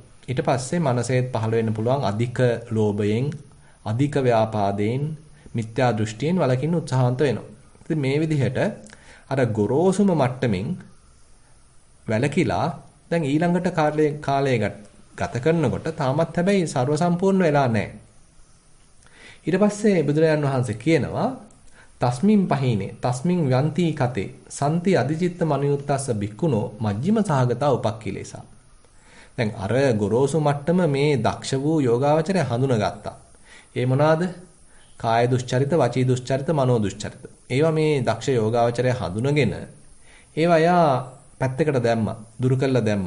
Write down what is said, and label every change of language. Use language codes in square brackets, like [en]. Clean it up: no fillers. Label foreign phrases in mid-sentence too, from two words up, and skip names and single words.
[si] ඊට පස්සේ මනසේත් පහළ වෙන්න පුළුවන් අධික ලෝභයෙන්, අධික ව්‍යාපාදයෙන්, මිත්‍යා දෘෂ්ටියෙන් වළකින්න උත්සාහන්ත වෙනවා. ඉතින් මේ විදිහට අර ගොරෝසුම මට්ටමින් වැළකීලා දැන් ඊළඟට කාලය ගත කරනකොට තාමත් හැබැයි ਸਰව සම්පූර්ණ වෙලා නැහැ. ඊට පස්සේ බුදුරජාන් වහන්සේ කියනවා [pi] තස්මින් පහිනේ තස්මින් යන්ති කතේ සන්ති අධිචිත්ත මනියුත්තස්ස බික්කුණෝ මජ්ක්‍ධිම සහගතා උපක්ඛිලේසා. [si] දැන් අර ගොරෝසු මට්ටම මේ දක්ෂ වූ යෝගාවචරය හඳුනගත්තා. ඒ මොනවාද? කාය දුස්චරිත, වචී දුස්චරිත, මනෝ දුස්චරිත. ඒවා මේ දක්ෂ යෝගාවචරය හඳුනගෙන ඒවා යා පැත්තකට දැම්මා, දුරු කළා දැම්මා.